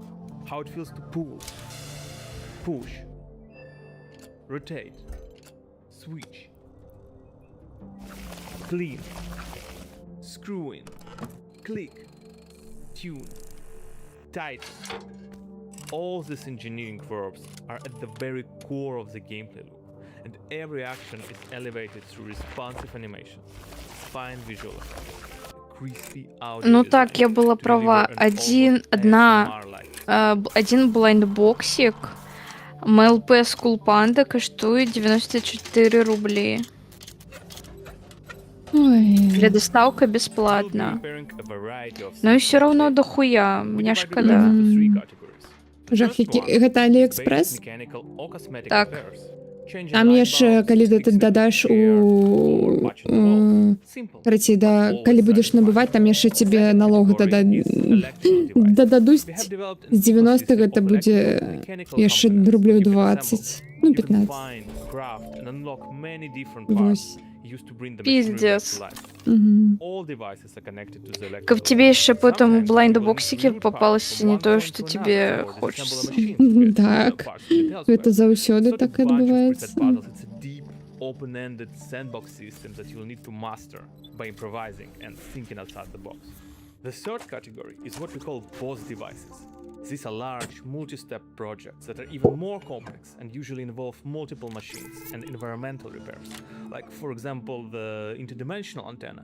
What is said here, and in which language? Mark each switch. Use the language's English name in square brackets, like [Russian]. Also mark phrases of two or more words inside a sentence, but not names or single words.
[English] How it feels to pull, push, rotate, switch, clean, screw in, click, tune, tighten. All these engineering verbs are at the very core of the gameplay loop, and every action is elevated through responsive animation, fine visual effects, crispy audio [Russian] Ну [English] design [Russian] так, я была [English] to [Russian] права. [English] deliver an almost [Russian] Один блайндбоксик МЛП School Panda коштует 94 рубли. Ой. Для доставка бесплатно. Но и все равно дохуя. Мне шкода. [Belarusian] Жах, які... Гэта Алиэкспресс? Так. Там яшчэ, калі ты дадаш у... Карацей, да, калі будзеш набываць, там яшчэ [Russian] тебе налог [Belarusian] дададуць з 90 гэта будзе яшчэ рублёў 20, ну 15. Вось. [Russian] Пиздец. Как тебе еще потом в блайндбоксике попалось не то, что тебе хочется. [Belarusian] Так. Это заўсёды так адбываецца. [English] Open-ended sandbox system that you'll need to master by improvising and thinking outside the box. The third category is what we call boss devices. These are large, multi-step projects that are even more complex and usually involve multiple machines and environmental repairs, like, for example, the interdimensional antenna.